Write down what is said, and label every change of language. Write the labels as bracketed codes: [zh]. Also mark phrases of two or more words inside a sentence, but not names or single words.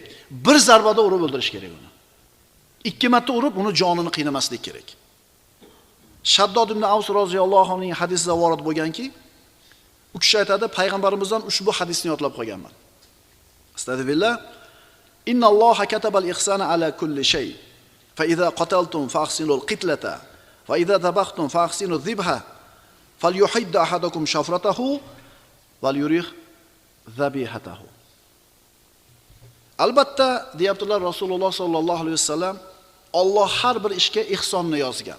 [uz] Bir zarbada urib o'ldirish kerak uni. 2 marta urib uni jonini qiynamaslik kerak. Shaddod ibn Avs roziyallohu anhuning hadisida vorid bo'lganki, u kishi aytadi, payg'ambarimizdan ushbu hadisni yodlab qolganman. [ar] أستغفر الله إن الله كتب الإحسان على كل شيء. فإذا قتلتم فأحسنوا القتلة وإذا ذبحتم فأحسنوا الذبحة. فليحد أحدكم شفرته وليرح ذبيحته. [uz] Albatta, deyaptilar Rasululloh [ar] صلى الله عليه وسلم, [uz] Alloh har bir ishga ihsonni yozgan.